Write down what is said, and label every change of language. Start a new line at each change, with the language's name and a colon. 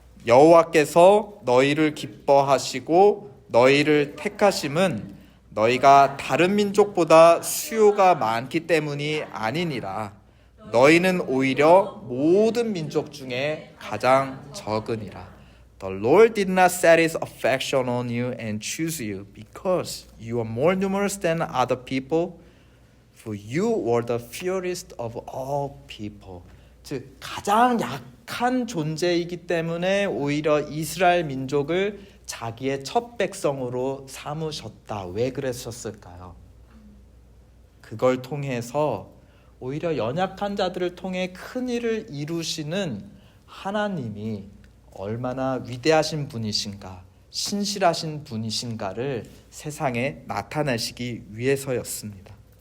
Korean: 여호와께서 너희를 기뻐하시고 너희를 택하심은 너희가 다른 민족보다 수요가 많기 때문이 아니니라. 너희는 오히려 모든 민족 중에 가장 적으니라.
English: The Lord did not set his affection on you and choose you because you are more numerous than other people, for you were the fewest of all people.
Korean: 즉 가장 약한 존재이기 때문에 오히려 이스라엘 민족을 자기의 첫 백성으로 삼으셨다. 왜 그랬었을까요? 그걸 통해서 오히려 연약한 자들을 통해 큰 일을 이루시는 하나님이 얼마나 위대하신 분이신가, 신실하신 분이신가를 세상에 나타내시기 위해서였습니다.